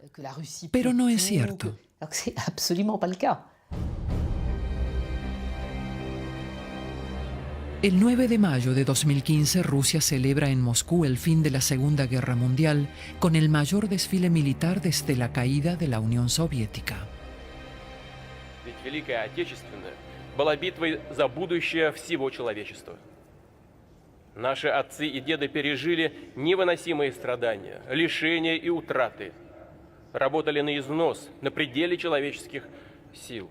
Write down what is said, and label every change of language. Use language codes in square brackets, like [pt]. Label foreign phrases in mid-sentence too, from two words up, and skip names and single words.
[es] Pero no es cierto. El 9 de mayo de 2015, Rusia celebra en Moscú el fin de la Segunda Guerra Mundial con el mayor desfile militar desde la caída de la Unión Soviética. [ru] Великая Отечественная была битвой за будущее всего человечества. Наши отцы и деды пережили невыносимые страдания, лишения и утраты. Работали на износ, на пределе человеческих сил.